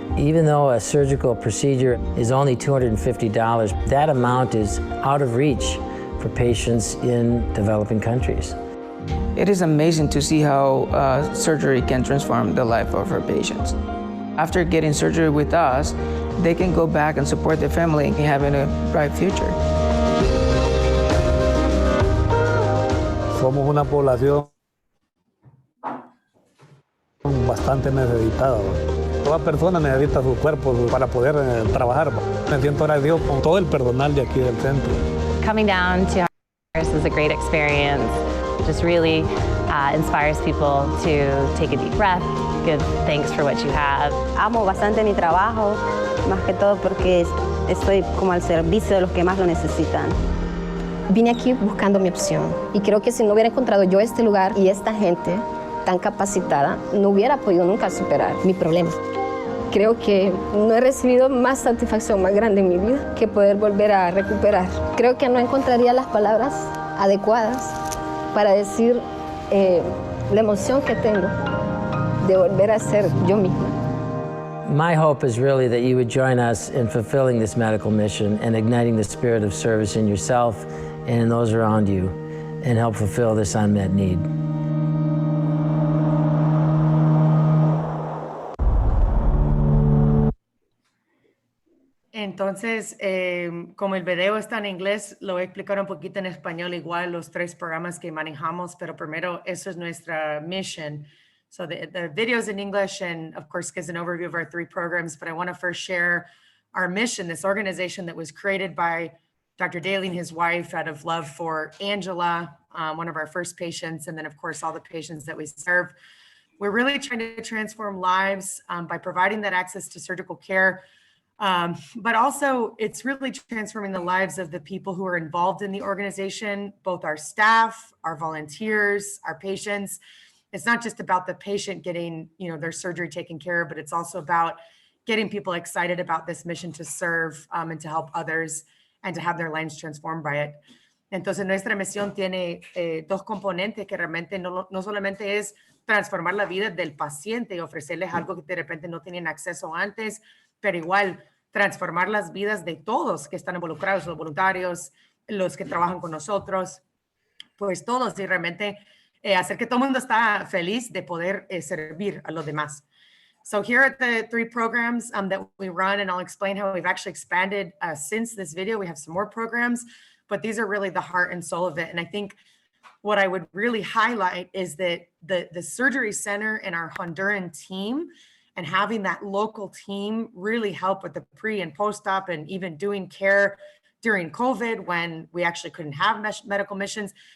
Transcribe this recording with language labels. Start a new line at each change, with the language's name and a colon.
English: Even though a surgical procedure is only $250, that amount is out of reach for patients in developing countries. It is amazing to see how surgery can transform the life of our patients. After getting surgery with us, they can go back and support their family and having a bright future.
Spanish: Somos una población bastante necesitada. Toda persona necesita su cuerpo para poder trabajar. Me siento agradecido con todo el personal de aquí del centro.
English: Coming down to Honduras is a great experience. It just really inspires people to take a deep breath, give thanks for what you have.
Spanish: Amo bastante mi trabajo, más que todo porque estoy como al servicio de los que más lo necesitan. Vine aquí buscando mi opción y creo que si no hubiera encontrado yo este lugar y esta gente tan capacitada, no hubiera podido nunca superar mi problema. Creo que no he recibido más satisfacción más grande en mi vida que poder volver a recuperar. Creo que no encontraría las palabras adecuadas para decir la emoción que tengo de volver a ser yo misma.
English: My hope is really that you would join us in fulfilling this medical mission and igniting the spirit of service in yourself and in those around you, and help fulfill this unmet need.
Spanish: Entonces, como el video está en inglés, lo voy a explicar un poquito en español, igual los 3 programas que manejamos, pero primero, eso es nuestra mission.
English: So the video is in English and of course gives an overview of our 3 programs, but I want to first share our mission, this organization that was created by Dr. Daly and his wife out of love for Angela, one of our first patients, and then of course all the patients that we serve. We're really trying to transform lives by providing that access to surgical care. But also it's really transforming the lives of the people who are involved in the organization, both our staff, our volunteers, our patients. It's not just about the patient getting, their surgery taken care of, but it's also about getting people excited about this mission to serve and to help others and to have their lives transformed by it.
Spanish: Entonces nuestra misión tiene 2 componentes que realmente no solamente es transformar la vida del paciente y ofrecerles algo que de repente no tienen acceso antes, pero igual transformar las vidas de todos que están involucrados, los voluntarios, los que trabajan con nosotros, pues todos, y realmente hacer que todo el mundo está feliz de poder servir a los demás.
English: So here are the 3 programs that we run, and I'll explain how we've actually expanded since this video. We have some more programs, but these are really the heart and soul of it. And I think what I would really highlight is that the surgery center and our Honduran team and having that local team really help with the pre and post-op and even doing care during COVID when we actually couldn't have medical missions.